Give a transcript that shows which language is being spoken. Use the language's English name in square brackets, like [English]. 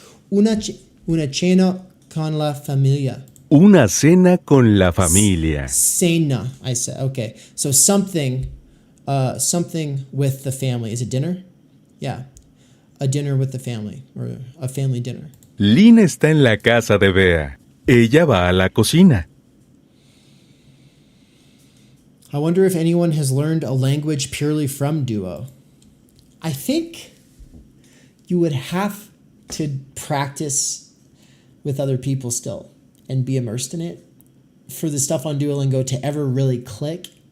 [Spanish] Una cena con la familia. Una cena con la familia. [English] Cena, I said. Okay, so something with the family. Is it dinner? Yeah, a dinner with the family, or a family dinner. [Spanish] Lynn está en la casa de Bea. Ella va a la cocina. [English] I wonder if anyone has learned a language purely from Duo. I think you would have to practice with other people still and be immersed in it for the stuff on Duolingo to ever really click.